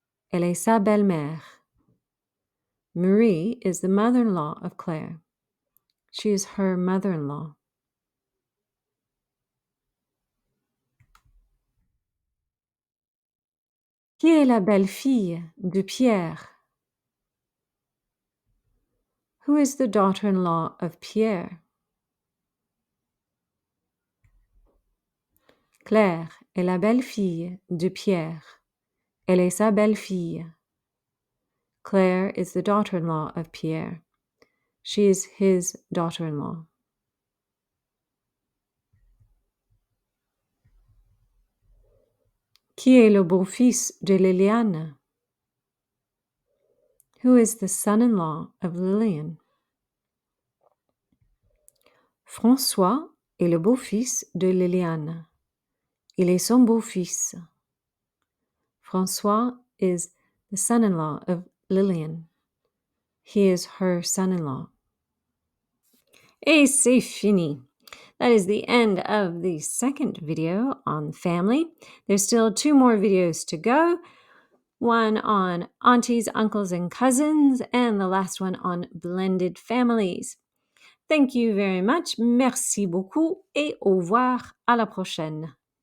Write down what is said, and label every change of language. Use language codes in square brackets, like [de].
[fr] Elle est sa belle-mère. [en] Marie is the mother-in-law of Claire. She is her mother-in-law. [fr] Qui est la belle-fille de Pierre? [en] Who is the daughter-in-law of Pierre? [fr] Claire est la belle-fille de Pierre. Elle est sa belle-fille. [en] Claire is the daughter-in-law of Pierre. She is his daughter-in-law. [fr] Qui est le beau-fils de Liliane? [en] Who is the son-in-law of Lillian? [fr] François est le beau-fils de Liliane. Il est son beau-fils. [en] François is the son-in-law of Lillian. He is her son-in-law. [fr] Et c'est fini. [en] That is the end of the second video on family. There's still 2 more videos to go. One on aunties, uncles, and cousins, and the last one on blended families. Thank you very much. [fr] Merci beaucoup et au revoir. À la prochaine.